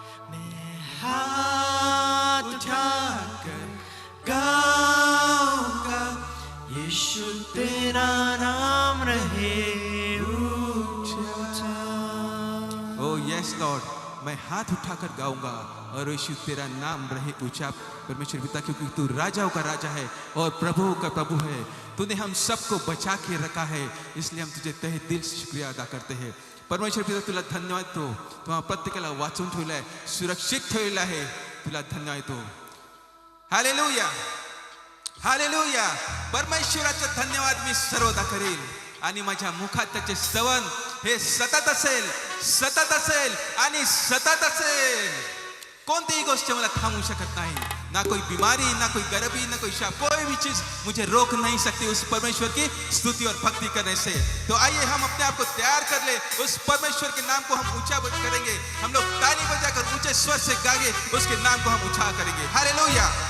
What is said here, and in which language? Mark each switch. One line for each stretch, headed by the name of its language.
Hindi: मैं हाथ उठाकर गाऊंगा, यीशु तेरा नाम रहे ऊंचा।
English: oh yes lord,
Hindi: मैं हाथ उठाकर गाऊंगा और यीशु तेरा नाम रहे ऊंचा। परमेश्वर पिता, क्योंकि तू राजाओं का राजा है और प्रभुओं का प्रभु है, तूने हम सबको बचा के रखा है, इसलिए हम तुझे तहे दिल से शुक्रिया अदा करते हैं।
Marathi: परमेश्वर पिता, तुला धन्यवाद तो तुम्हा प्रत्येकाला वाचून ठेवलाय, सुरक्षित ठेवला आहे, तुला धन्यवाद तो। Hallelujah, hallelujah. परमेश्वराचा धन्यवाद मी सर्वदा करेल आणि माझ्या मुखात त्याचे स्तवन हे सतत असेल, सतत असेल आणि सतत असेल। कोणतीही गोष्ट मला थांबवू शकत नाही,
Hindi: ना कोई बीमारी, ना कोई गरीबी, ना कोई शाप, कोई भी चीज मुझे रोक नहीं सकती उस परमेश्वर की स्तुति और भक्ति करने से। तो आइए हम अपने आप को तैयार कर ले, उस परमेश्वर के नाम को हम ऊंचा करेंगे। हम लोग ताली बजाकर ऊंचे स्वर से गाएंगे, उसके नाम को हम ऊंचा करेंगे। हालेलुया।